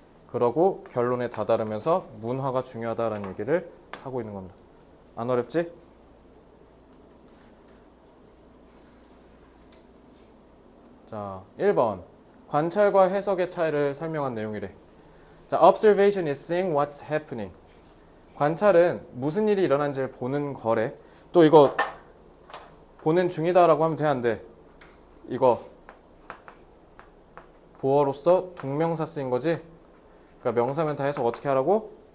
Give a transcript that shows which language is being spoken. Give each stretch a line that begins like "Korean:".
Korean: 그러고 결론에 다다르면서 문화가 중요하다라는 얘기를 하고 있는 겁니다. 안 어렵지? 자, 1번. 관찰과 해석의 차이를 설명한 내용이래.
English: 자, observation is seeing what's happening.
Korean: 관찰은 무슨 일이 일어난지를 보는 거래. 또 이거 보는 중이다라고 하면 돼, 안 돼? 이거 보어로서 동명사 쓰인 거지? 그러니까 명사면 다 해석 어떻게 하라고?